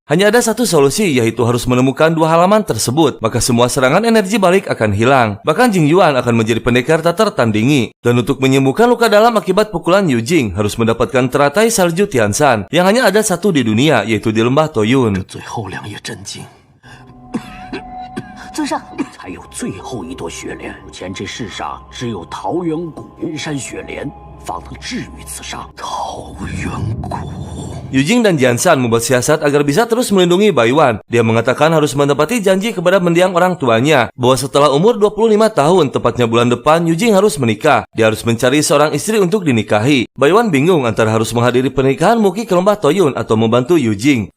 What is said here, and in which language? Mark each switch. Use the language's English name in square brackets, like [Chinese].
[Indonesian] Hanya ada satu solusi, yaitu harus menemukan 2 halaman tersebut. Maka semua serangan energi balik akan hilang. Bahkan Jing Yuan akan menjadi pendekar tak tertandingi. Dan untuk menyembuhkan luka dalam akibat pukulan Yujing harus mendapatkan teratai salju Tianshan yang hanya ada satu di dunia, yaitu di lembah Toyun. [Chinese] 最后2页真经，尊上，最后1朵雪莲。目前这世上只有桃源谷云山雪莲，方能治愈此伤。桃源谷。 [Indonesian] Yujing dan Jiansan membuat siasat agar bisa terus melindungi Baiwan. Dia mengatakan harus menepati janji kepada mendiang orang tuanya bahwa setelah umur 25 tahun, tepatnya bulan depan, Yujing harus menikah. Dia harus mencari seorang istri untuk dinikahi. Baiwan bingung antara harus menghadiri pernikahan Muki ke lembah Toyun atau membantu Yujing.